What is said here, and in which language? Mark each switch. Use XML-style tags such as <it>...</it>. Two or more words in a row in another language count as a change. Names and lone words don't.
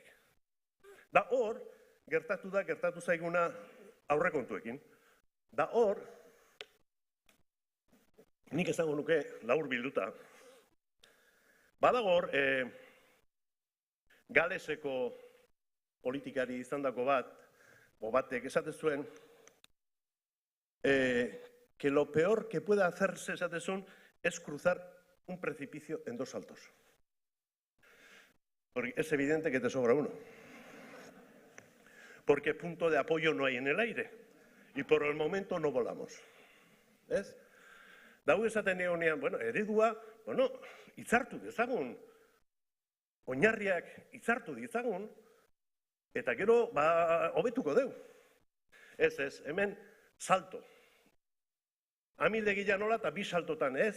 <eu>Da hor, gertatu zaiguna aurrekontuekin. Da hor, nik esango nuke labur bilduta, badago hor, Galeseko politikari izandako batek esate zuen,</eu> <es>que lo peor que pueda hacerse,</es> <eu>esate zuen,</eu> <es>es cruzar un precipicio en 2 saltos. Porque es evidente que te sobra uno. Porque punto de apoyo no hay en el aire. Y por el momento no volamos.</es> <eu>¿Ez? Dau esaten egonean, eredua, hitzartu dezagun. Oinarriak hitzartu ditzagun. Eta gero, hobetuko deu. Ez, hemen salto. Amildegia nola eta 2 saltotan ez.</eu>